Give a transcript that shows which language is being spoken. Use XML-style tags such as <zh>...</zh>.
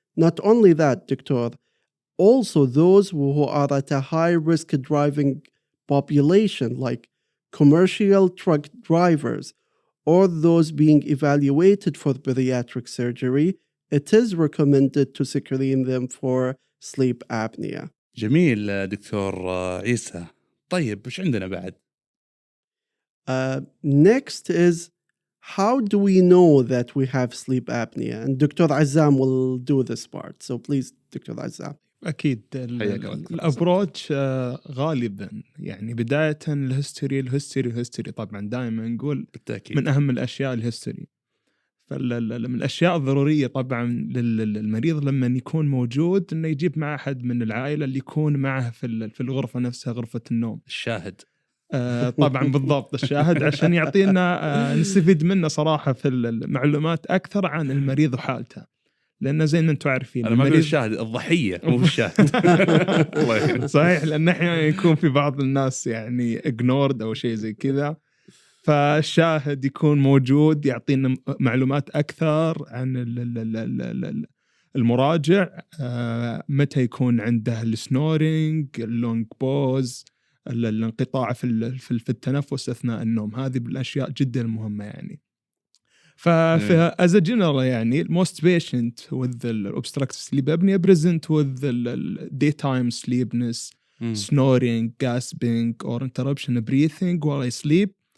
<en>Not only that, Doctor, also those who are at a high-risk driving population, like commercial truck drivers, or those being evaluated for bariatric surgery, it is recommended to screen them for sleep apnea.</en> <ar>جميل دكتور عيسى. طيب وش عندنا بعد؟</ar> <en>Next is, how do we know that we have sleep apnea? And Dr. Azam will do this part. So please, Dr. Azam.</en> <ar>أكيد الأبروتش غالبا يعني بداية الهستوري طبعا دائما نقول بالتأكيد من أهم الأشياء الهستوري. من الأشياء الضرورية طبعا للمريض لما يكون موجود إنه يجيب مع أحد من العائلة اللي يكون معه في الغرفة نفسها، غرفة النوم، الشاهد. طبعا بالضبط الشاهد، عشان يعطينا نستفيد منه صراحة في المعلومات أكثر عن المريض وحالته، لأن زي ما أنتم عارفين أنا ما أقول الشاهد، الضحية مو الشاهد. صحيح، لأن أحيانا يكون في بعض الناس يعني ignored أو شيء زي كذا، فالشاهد يكون موجود يعطينا معلومات أكثر عن المراجع، متى يكون عنده السنورينج، اللونج بوز، الانقطاع في التنفس أثناء النوم. هذه بالأشياء جدا مهمة يعني.</ar> <en>as a general يعني most patient with the obstructive sleep apnea present with the daytime sleepiness, snoring, gasping or interruption breathing while I sleep.</en>